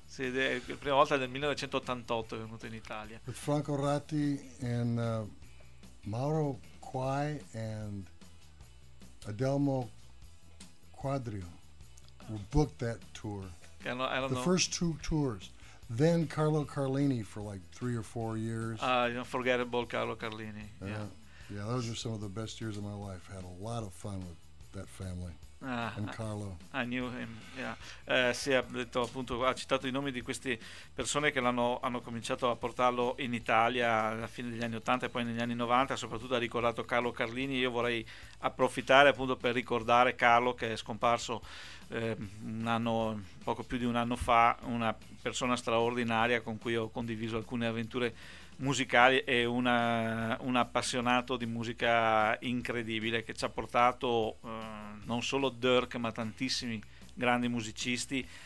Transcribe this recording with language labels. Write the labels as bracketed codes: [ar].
[it] Sì, la prima volta nel 1988 che è venuto in Italia. [en] With Franco Ratti and Mauro Quai and Adelmo Quadrio who booked that tour. I don't know. The first two tours. Then Carlo Carlini for like 3 or 4 years. Unforgettable Carlo Carlini. Yeah, those are some of the best years of my life. Had a lot of fun with that family. And Carlo. I knew him, yeah. [it] Sì, ha detto appunto, ha citato i nomi di queste persone che hanno cominciato a portarlo in Italia alla fine degli anni 80 e poi negli anni 90. Soprattutto ha ricordato Carlo Carlini. Io vorrei approfittare appunto per ricordare Carlo, che è scomparso un anno, poco più di un anno fa, una persona straordinaria con cui ho condiviso alcune avventure musicali e un appassionato di musica incredibile che ci ha portato non solo Dirk ma tantissimi grandi musicisti.